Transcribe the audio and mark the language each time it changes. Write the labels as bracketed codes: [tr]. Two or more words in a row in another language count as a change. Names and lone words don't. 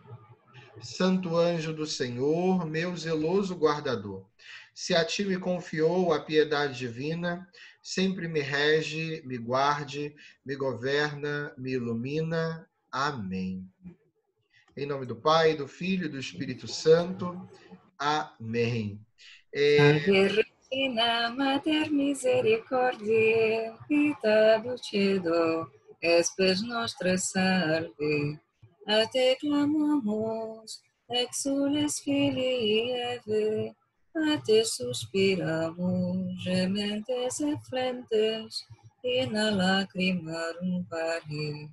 [pt] Santo anjo do Senhor, meu zeloso guardador, se a ti me confiou a piedade divina, sempre me rege, me guarde, me governa, me ilumina. Amém. Em nome do Pai, do Filho e do Espírito Santo. Amém. [la] Salve Regina, Mater Misericordiae, vita dulcedo, espes nostra salve. A te clamamos, exules filii Eve, a te suspiramos, gementes e flentes, in lacrimarum vale.